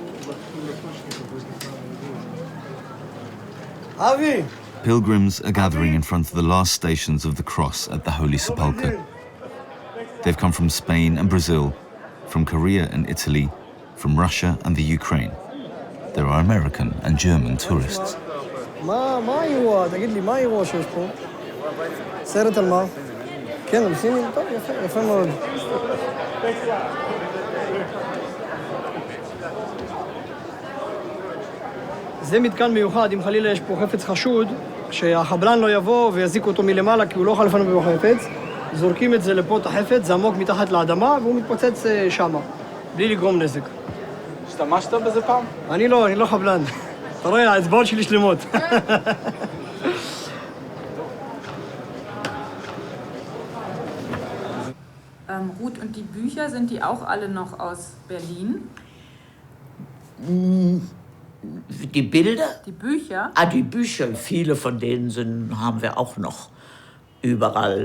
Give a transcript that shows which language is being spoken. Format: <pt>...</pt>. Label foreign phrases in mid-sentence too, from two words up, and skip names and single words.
<en>Avi! Pilgrims are gathering in front of the last stations of the cross at the Holy Sepulchre. They've come from Spain and Brazil, from Korea and Italy, from Russia and the Ukraine. There are American and German tourists.</en> <he>מה האירוע? תגיד לי, מה האירוע שיש פה? סרט על מה? כן, על סינים? טוב, יפה, יפה מאוד. זה מתקן מיוחד, אם חלילה יש פה חפץ חשוד, שהחבלן לא יבוא ויזיק אותו מלמעלה, כי הוא לא יכול לפנות בחפץ, זורקים את זה לפה את החפץ, זה עמוק מתחת לאדמה, והוא מתפוצץ שמה, בלי לגרום נזק. השתמשת בזה פעם? אני לא חבלן. אתה רואה, האצבעות שלי שלמות.</he> <de>Ruth, und die Bücher, sind die auch alle noch aus Berlin? Die Bilder? Die Bücher? Ah, die Bücher, viele von denen haben wir auch noch überall.</de>